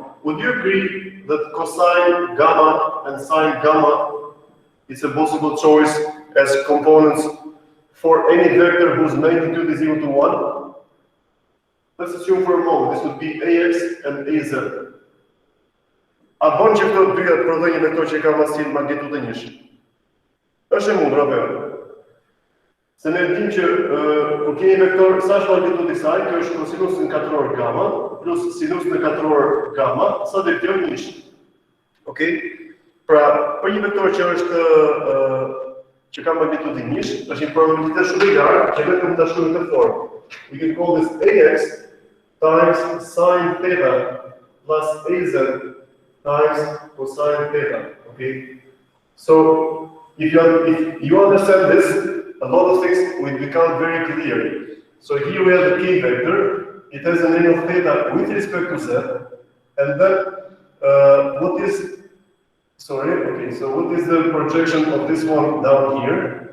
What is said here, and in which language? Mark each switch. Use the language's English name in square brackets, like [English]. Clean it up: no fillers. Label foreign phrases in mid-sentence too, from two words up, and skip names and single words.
[English] Would you agree that cosine gamma and sine gamma is a possible choice as components for any vector whose magnitude is equal to 1? Let's assume for a moment this would be ax and az. [Albanian] A bën që këto dyja të prodhojnë me këto që ka masin magnitudë 1. Është e mundur apo jo? Se ne dim që kur kemi vektor sa është magnitudi i saj, kjo është kosinus në katror gamma plus sinus në katror gamma, sa do të jetë 1. Okej? Pra, për një vektor që është që ka magnitudë 1, është një probabilitet shumë i lartë që vetëm ta shkruajmë në formë. [English] We can call this ax times sine theta plus az times cosine theta. Okay? So if you understand this, a lot of things will become very clear. So here we have the k vector. It has an angle theta with respect to z, and then what is the projection of this one down here?